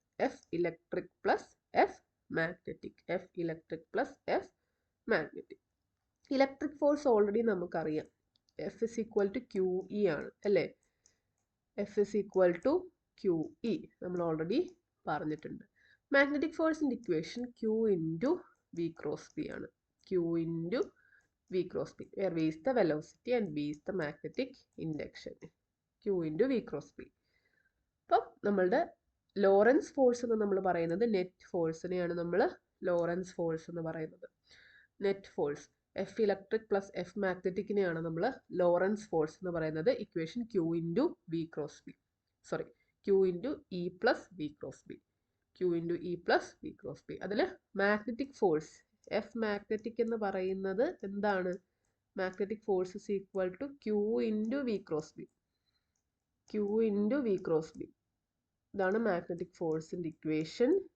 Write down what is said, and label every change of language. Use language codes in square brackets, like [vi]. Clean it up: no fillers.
[en] F electric plus F magnetic. F electric plus F magnetic. [ml] Electric force already നമുക്കറിയാം. [en] F is equal to Q E [ml] ആണ്, അല്ലേ? [en] F is equal to Q E [ml] നമ്മൾ already പറഞ്ഞിട്ടുണ്ട്. Magnetic ഫോഴ്സിൻ്റെ equation [en] Q into V cross B [ml] ആണ്. [en] Q into V cross B, where V is the velocity and B is the magnetic induction. Q into V cross B. [ml] അപ്പം നമ്മളുടെ Lorentz force എന്ന് നമ്മൾ പറയുന്നത് net ഫോഴ്സിനെയാണ് നമ്മൾ Lorentz force എന്ന് പറയുന്നത്. Net force [en] F electric plus F [ml] മാഗ്നറ്റിക്കിനെയാണ് നമ്മൾ Lorentz force എന്ന് പറയുന്നത്. [en] Equation Q into V cross B. Sorry, Q into E plus V cross B. Q into E plus V cross B. [ml] അതിൽ magnetic force F magnetic എന്ന് പറയുന്നത് എന്താണ്? [en] Magnetic force is equal to Q into V cross B. Q into V cross B, [ml] ഇതാണ് magnetic ഫോഴ്സിൻ്റെ equation.